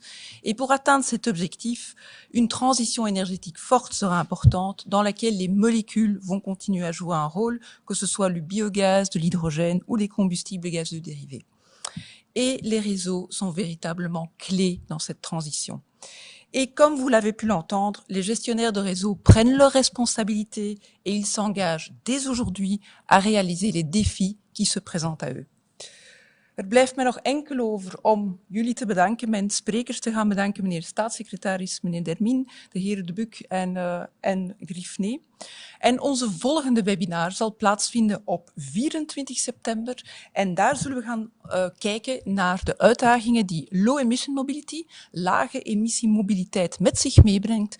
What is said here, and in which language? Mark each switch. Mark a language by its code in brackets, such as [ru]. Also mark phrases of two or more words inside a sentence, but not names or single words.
[fr] Et pour atteindre cet objectif, une transition énergétique forte sera importante, dans laquelle les molécules vont continuer à jouer un rôle, que ce soit le biogaz, de l'hydrogène ou les combustibles gazeux dérivés. Et les réseaux sont véritablement clés dans cette transition. Et comme vous l'avez pu l'entendre, les gestionnaires de réseau prennent leurs responsabilités et ils s'engagent dès aujourd'hui à réaliser les défis qui se présentent à eux. [nl] Blijft mij nog enkel over om jullie te bedanken, mijn sprekers te gaan bedanken, meneer staatssecretaris, meneer Dermin, de heren De Buc en Griffney. En onze volgende webinar zal plaatsvinden op 24 september. En daar zullen we gaan kijken naar de uitdagingen die [en] low emission mobility, [nl] lage emissie mobiliteit met zich meebrengt.